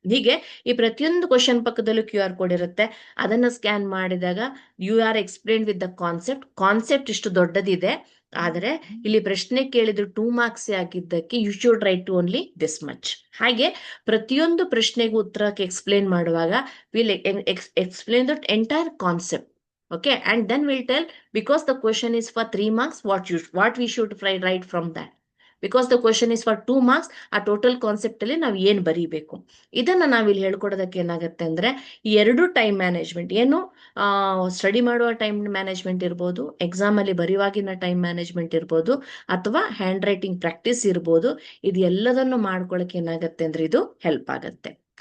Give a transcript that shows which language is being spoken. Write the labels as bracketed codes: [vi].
[kn] ಹೀಗೆ ಈ ಪ್ರತಿಯೊಂದು ಕ್ವಶನ್ ಪಕ್ಕದಲ್ಲೂ QR ಕೋಡ್ ಇರುತ್ತೆ. ಅದನ್ನ ಸ್ಕ್ಯಾನ್ ಮಾಡಿದಾಗ [en] you are explain with the concept [kn] ಇಷ್ಟು ದೊಡ್ಡದಿದೆ, ಆದ್ರೆ ಇಲ್ಲಿ ಪ್ರಶ್ನೆ ಕೇಳಿದ್ರು 2 ಮಾರ್ಕ್ಸ್ ಆಗಿದ್ದಕ್ಕೆ [en] You should write only this much. [kn] ಹಾಗೆ ಪ್ರತಿಯೊಂದು ಪ್ರಶ್ನೆಗೂ ಉತ್ತರಕ್ಕೆ ಎಕ್ಸ್ಪ್ಲೇನ್ ಮಾಡುವಾಗ [en] Will explain that entire concept. Okay, and then we'll tell, because the question is for 3 marks, what we should write from that. Because the question is for 2 marks, [kn] ಆ total concept ಅಲ್ಲಿ ನಾವು ಏನ್ ಬರೀಬೇಕು, ಇದನ್ನ ನಾವಿಲ್ಲಿ ಹೇಳ್ಕೊಡೋದಕ್ಕೆ ಏನಾಗುತ್ತೆ ಅಂದ್ರೆ, ಈ 2 ಟೈಮ್ ಮ್ಯಾನೇಜ್ಮೆಂಟ್ ಏನು, ಸ್ಟಡಿ ಮಾಡುವ ಟೈಮ್ ಮ್ಯಾನೇಜ್ಮೆಂಟ್ ಇರ್ಬೋದು, ಎಕ್ಸಾಮ್ ಅಲ್ಲಿ ಬರೆಯುವಾಗಿನ ಟೈಮ್ ಮ್ಯಾನೇಜ್ಮೆಂಟ್ ಇರ್ಬೋದು, ಅಥವಾ ಹ್ಯಾಂಡ್ ರೈಟಿಂಗ್ ಪ್ರಾಕ್ಟೀಸ್ ಇರ್ಬೋದು, ಇದು ಎಲ್ಲದನ್ನು ಮಾಡ್ಕೊಳಕ್ಕೆ ಏನಾಗುತ್ತೆ ಅಂದ್ರೆ ಇದು ಹೆಲ್ಪ್ ಆಗತ್ತೆ.